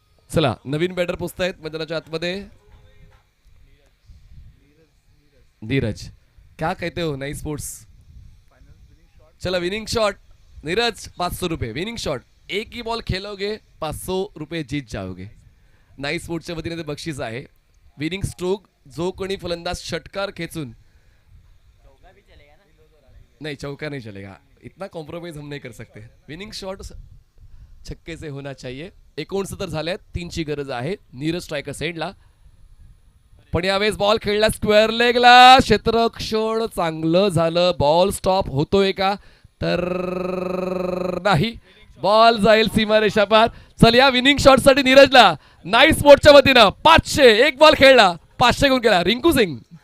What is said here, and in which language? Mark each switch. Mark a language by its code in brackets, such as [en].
[mr] चला नवीन बॅटर पोचतायत मैदानाच्या आतमध्ये. [hi] नीरज, क्या कहते हो नई स्पोर्ट्स? [mr] चला विनिंग शॉट. नीरज 500 रुपये विनिंग शॉट. [hi] एक ही बॉल खेलोगे 500 रुपये जीत जाओगे. [mr] नाई स्पोर्ट्सच्या वतीने ते बक्षीस आहे. [hi] Winning stroke. [mr] जो कोणी फलंदाज षटकार खेचून. [hi] नहीं चौका नहीं चलेगा. इतना कॉम्प्रोमाइज हम नहीं कर सकते. विनिंग शॉट छक्के से होना चाहिए. [mr] 69 झाले. 3ची गरज आहे. नीरज स्ट्रायकर साईडला. पण यावेळेस बॉल खेळला स्क्वेअर लेगला. क्षेत्ररक्षण चांगलं झालं. बॉल स्टॉप होतोय का? तर नाही. बॉल जाईल सीमारेषा पार. चल या विनिंग शॉट साठी नीरजला नाईस स्पोर्टच्या वतीनं 500. एक बॉल खेळला 500 गुण केला. रिंकू सिंग